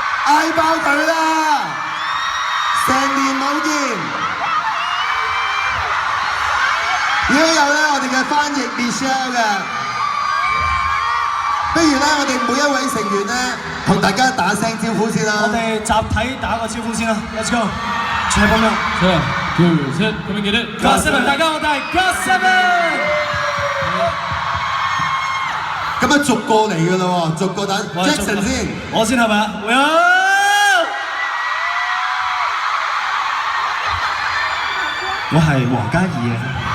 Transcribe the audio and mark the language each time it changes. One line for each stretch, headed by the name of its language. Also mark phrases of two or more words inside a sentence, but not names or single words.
Cantonese: 嗌爆佢啦！成年冇見，已經有咧我哋嘅翻譯 Michelle 嘅，不如咧我哋每一位成員咧同大家打聲招呼先啦。我哋集體打個招呼先啦 ，
English: Let's go！
Cantonese: 全部咁樣，
Korean: 하나, 둘, 셋, 고민기를 GOT7，
Cantonese: 大家好，我哋係 GOT7。咁啊逐個嚟㗎啦喎，逐個等 Jackson 先，我先係咪啊？我係黃嘉怡啊！